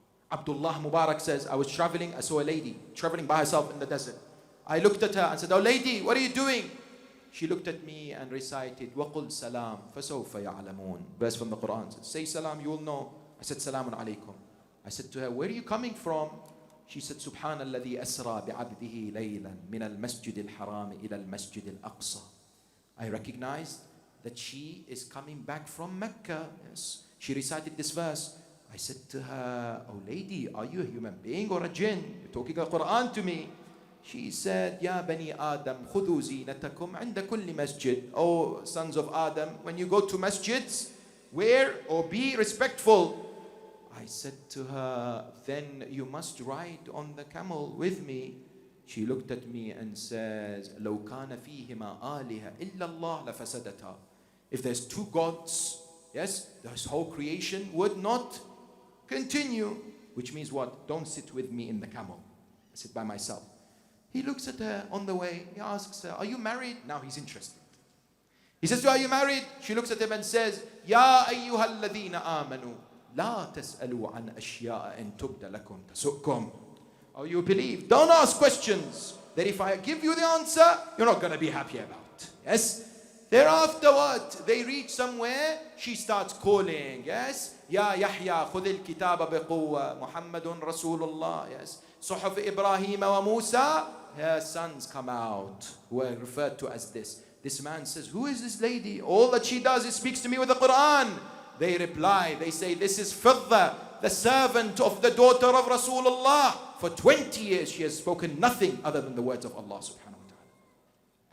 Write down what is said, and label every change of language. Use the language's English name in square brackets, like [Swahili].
[English] Abdullah Mubarak says, I was traveling, I saw a lady traveling by herself in the desert. I looked at her and said, oh lady, what are you doing? She looked at me and recited, [Arabic] وَقُلْ سَلَامٌ فَسَوْفَ يَعْلَمُونَ. [English] Verse from the Quran. Said, say salam, you will know. I said, [Arabic] Salamun alaykum. [English] I said to her, where are you coming from? She said, [Arabic] سبحان الذي أسرى بعبده ليلا من المسجد الحرام إلى المسجد الأقصى. [English] I recognized that she is coming back from Mecca. Yes. She recited this verse. I said to her, oh lady, are you a human being or a jinn? You're talking the Quran to me. She said, [Arabic] Ya Bani Adam, خُذُوا زِينَتَكُمْ عِنْدَ كُلِّ masjid. [English] Oh sons of Adam, when you go to masjids, wear or be respectful. I said to her, then you must ride on the camel with me. She looked at me and says, [Arabic] لو كان فيهما آلهة إلا الله لفسدتها. [English] If there's 2 gods, yes, this whole creation would not continue. Which means what? Don't sit with me in the camel. I sit by myself. He looks at her on the way. He asks her, are you married? Now he's interested. He says to her, are you married? She looks at him and says, [Arabic] يا أيها الذين آمنوا لا تسألوا عن أشياء إن تبد لكم تسؤكم. [English] Oh, you believe? Don't ask questions that if I give you the answer, you're not going to be happy about. Yes? Thereafter what? They reach somewhere, she starts calling. Yes? [Arabic] Ya Yahya, خذ الكتاب بقوة. Muhammadun Rasulullah. [English] Yes? [Arabic] صحف إبراهيم وموسى. [English] Her sons come out, who are referred to as this. This man says, who is this lady? All that she does is speaks to me with the Quran. They reply, they say, this is Fidda, the servant of the daughter of Rasulullah. For 20 years she has spoken nothing other than the words of Allah subhanahu wa ta'ala.